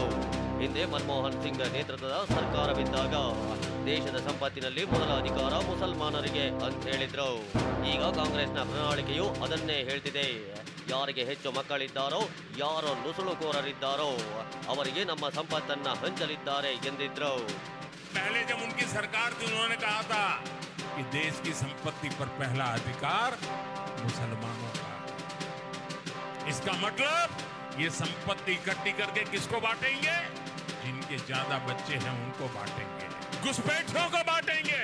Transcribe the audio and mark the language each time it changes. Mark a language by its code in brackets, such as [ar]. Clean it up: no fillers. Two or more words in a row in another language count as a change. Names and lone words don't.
[kn] ಹಿಂದೆ ಮನಮೋಹನ್ ಸಿಂಗ್ ನೇತೃತ್ವದ ಸರ್ಕಾರವಿದ್ದಾಗ ದೇಶದ ಸಂಪತ್ತಿನಲ್ಲಿ ಮೊದಲ ಅಧಿಕಾರ ಮುಸಲ್ಮಾನರಿಗೆ ಅಂತ ಹೇಳಿದ್ರು. ಈಗ ಕಾಂಗ್ರೆಸ್ನ ಪ್ರಣಾಳಿಕೆಯು ಅದನ್ನೇ ಹೇಳ್ತಿದೆ. ಯಾರಿಗೆ ಹೆಚ್ಚು ಮಕ್ಕಳಿದ್ದಾರೋ, ಯಾರು ನುಸುಳುಕೋರರಿದ್ದಾರೋ ಅವರಿಗೆ ನಮ್ಮ ಸಂಪತ್ತನ್ನ ಹಂಚಲಿದ್ದಾರೆ ಎಂದಿದ್ರು. [hi] पहले जब उनकी सरकार थी उन्होंने कहा था कि देश की संपत्ति पर पहला अधिकार मुसलमानों का। इसका मतलब ये संपत्ति इकट्ठी करके किसको बांटेंगे? जिनके ज्यादा बच्चे हैं उनको बांटेंगे, घुसपैठियों को बांटेंगे।